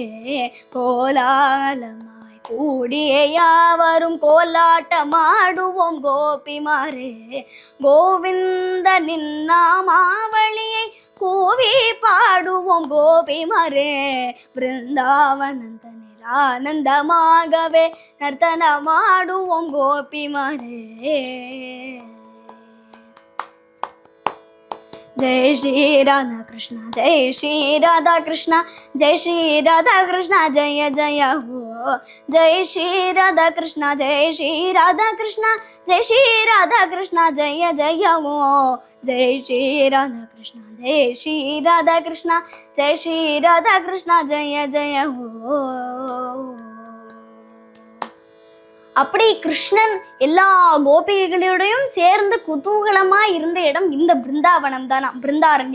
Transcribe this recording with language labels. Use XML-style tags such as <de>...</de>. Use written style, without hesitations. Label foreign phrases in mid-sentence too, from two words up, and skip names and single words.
<ta>கோலாகலமாய் கூடிய யாவரும் கோலாட்டமாடுவோம் கோபிமாரே. கோவிந்த நின்னாமாவளியை கூவி பாடுவோம் கோபிமாரே. பிருந்தாவனந்தனில் ஆனந்தமாகவே நர்த்தனமாடுவோம் கோபிமாரே.</ta> <hi>जय श्री राधा कृष्ण, जय श्री राधा कृष्ण, जय श्री राधा कृष्ण, जय जय हो जय श्री राधा कृष्ण जय श्री राधा कृष्ण जय श्री राधा कृष्ण जय जय ओ जय श्री राधा कृष्ण जय श्री राधा कृष्ण जय श्री राधा कृष्ण जय जय ओ.</hi> <ta>அப்படி கிருஷ்ணன் எல்லா கோபிகைகளோடையும் சேர்ந்து குதூகலமா இருந்த இடம் இந்த பிருந்தாவனம் தானா, பிருந்தாரண்யம்.</ta>